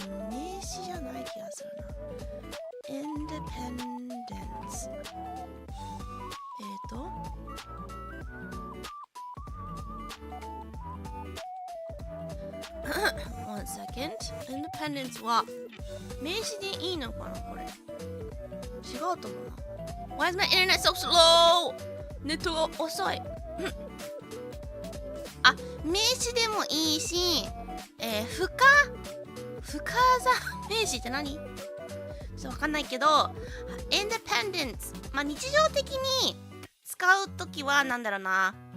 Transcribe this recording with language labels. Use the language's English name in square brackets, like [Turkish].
[Japanese] 名詞じゃない気がするな。 [English] Independence One second. [Japanese] Independence は名詞でいいのかなこれ。違うと思うな。 [English] Why is my internet so slow? [Japanese] ネットが遅い。名詞でもいいし、不可座名詞って何？ちょっとわかんないけど、Independence、日常的に使うときはなんだろうな。